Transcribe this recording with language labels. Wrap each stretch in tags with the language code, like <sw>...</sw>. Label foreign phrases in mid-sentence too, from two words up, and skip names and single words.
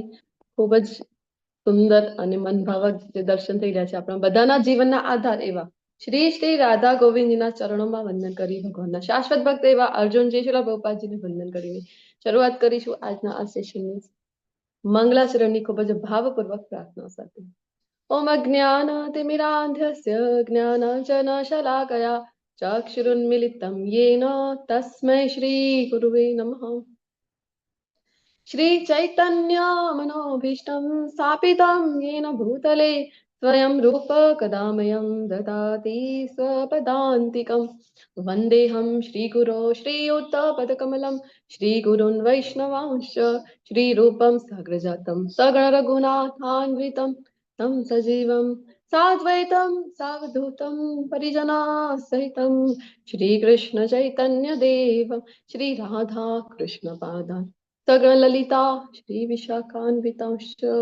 <gu>ખૂબ જ સુંદર અને મનભાવક જે દર્શન થઈ રહ્યા છે આપણા બધાના જીવનના આધાર એવા શ્રી શ્રી રાધા ગોવિંદજીના ચરણોમાં વંદન કરી ભગવાનના શાશ્વત ભક્ત એવા અર્જુનજી શિલા પ્રભુપાદજીને વંદન કરીને શરૂઆત કરીશું આજના આ સેશનની મંગલાચરણની ખૂબ જ ભાવપૂર્વક પ્રાર્થના સાથે.</gu> <sa>ઓમ અજ્ઞાનતિમિરાંધસ્ય જ્ઞાનાંજનશલાકયા ચક્ષુરુન્મિલિतं येन तस्मै श्री गुरुवे नमः. श्री चैतन्य मनोभीष्टं स्थापितं येन भूतले स्वयं रूप कदा मह्यं ददाति स्वपदान्तिकं. वन्देऽहं श्रीगुरो श्रीयुतपदकमलं श्रीगुरुन् वैष्णवांश्च श्रीरूपं साग्रजातं सगणरघुनाथान्वितं तं सजीवं साद्वैतं सावधूतं परिजनाः सहितं श्रीकृष्ण चैतन्य देव श्री राधा कृष्ण पादान् सगणललिता श्री विशाखान्वितांश्च.</sa>